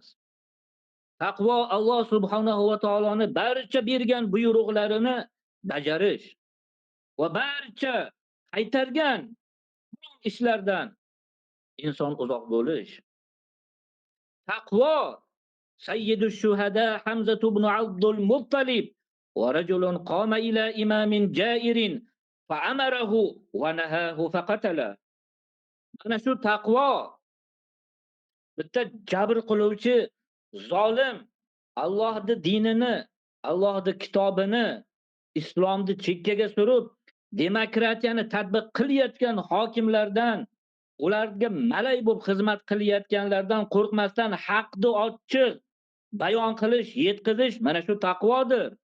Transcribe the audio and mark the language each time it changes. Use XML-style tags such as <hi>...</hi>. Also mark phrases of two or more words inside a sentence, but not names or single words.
<uz>Taqvo Alloh subhanahu va taoloning barcha bergan buyruqlarini bajarish va barcha qaytargan ishlardan inson uzoq bo'lish.</uz> <ar>تقوى سيد الشهداء حمزة بن عبد المطلب ورجل قام إلى إمام جائر فأمره ونهاه فقتله.</ar> <uz>Mana shu taqvo bitta jabr qiluvchi zolim Allohning dinini, Allohning kitobini, islomni chekkaga surib, demokratiyani tatbiq qilayotgan hokimlardan, ularga malay bo'lib xizmat qilayotganlardan qo'rqmasdan haqni ochiq bayon qilish, yetkazish mana shu taqvodir.</uz>